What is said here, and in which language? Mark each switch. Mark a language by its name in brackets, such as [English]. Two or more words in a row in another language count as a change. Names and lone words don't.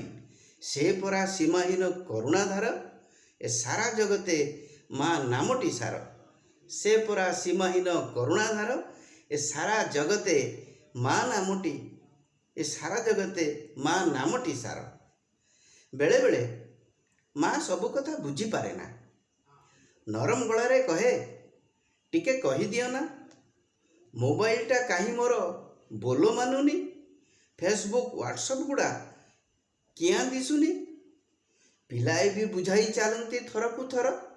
[Bangla] সে পরা সীমাহীন করুণাধার, এ সারা জগতে মা নামটি সার। সে পরা সীমাহীন করুণাধার, এ সারা জগতে মা নামটি, এ সারা জগতে মা নামটি সার। [Odia] ବେଳେ ବେଳେ ମା ସବୁ କଥା ବୁଝିପାରେ ନା। ନରମ ଗଳାରେ କହେ, ଟିକେ କହିଦିଅ ନା। ମୋବାଇଲଟା କାହିଁ ମୋର ବୋଲ ମାନୁନି। ଫେସବୁକ୍ ହ୍ୱାଟ୍ସଆପ୍ ଗୁଡ଼ା କିଆଁ ଦିଶୁନି। ପିଲାଏ ବି ବୁଝାଇ ଚାଲନ୍ତି ଥରକୁ ଥର।